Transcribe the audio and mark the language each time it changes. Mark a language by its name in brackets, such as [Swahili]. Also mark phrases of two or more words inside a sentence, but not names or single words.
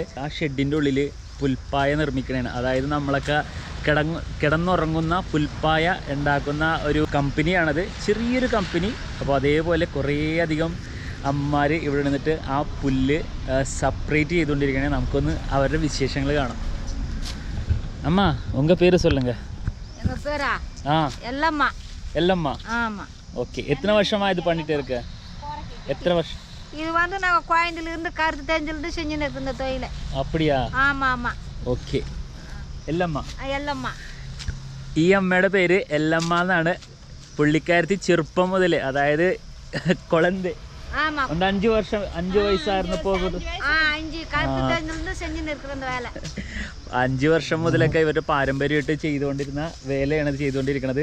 [Malayalam] ആ ഷെഡിൻ്റെ ഉള്ളിൽ പുൽപ്പായ നിർമ്മിക്കണതാണ്. അതായത് നമ്മളൊക്കെ കിടന്നുറങ്ങുന്ന പുൽപ്പായ ഉണ്ടാക്കുന്ന ഒരു കമ്പനിയാണത്, ചെറിയൊരു കമ്പനി. അപ്പോൾ അതേപോലെ കുറേയധികം അമ്മമാർ ഇവിടെ നിന്നിട്ട് ആ പുല്ല് സെപ്പറേറ്റ് ചെയ്തുകൊണ്ടിരിക്കണേ. നമുക്കൊന്ന് അവരുടെ വിശേഷങ്ങൾ കാണാം. അമ്മ [Tamil] உங்க பேர் சொல்லுங்க. எல்லம்மா. எல்லம்மா. ஆமா. ஓகே. எத்தனை வருஷமா இது பண்ணிட்டு இருக்க? எத்தனை வருஷம்? இது வந்து நான் கோயந்தில இருந்து கருத்து தெரிஞ்சிருந்து செஞ்சுட்டு இருக்கேன் இந்த தொழில. அப்படியா? ஆமா ஆமா. [Malayalam] ഓക്കെ. എല്ലമ്മ. എല്ലമ്മ. ഈ അമ്മയുടെ പേര് എല്ലമ്മ എന്നാണ്. പുള്ളിക്കാരത്തി ചെറുപ്പം മുതൽ, അതായത് കൊളന്ത് 5 വർഷം 5 വയസ്സായിരുന്നപ്പോൾ 5 വർഷം മുതലൊക്കെ ഇവരുടെ പാരമ്പര്യമായിട്ട് ചെയ്തുകൊണ്ടിരുന്ന വേലയാണ് ഇത് ചെയ്തുകൊണ്ടിരിക്കുന്നത്.